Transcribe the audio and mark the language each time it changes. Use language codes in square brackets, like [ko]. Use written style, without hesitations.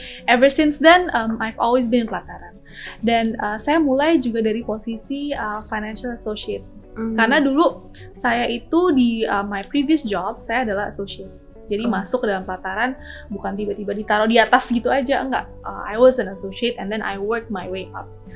[en] Ever since then, I've always been pelataran. [id] Dan saya mulai juga dari posisi financial associate. Karena dulu saya itu di [en] my previous job, [id] saya adalah associate. Jadi masuk ke dalam pelataran bukan tiba-tiba ditaruh di atas gitu aja, enggak. [en] I was an associate and then I worked my way up.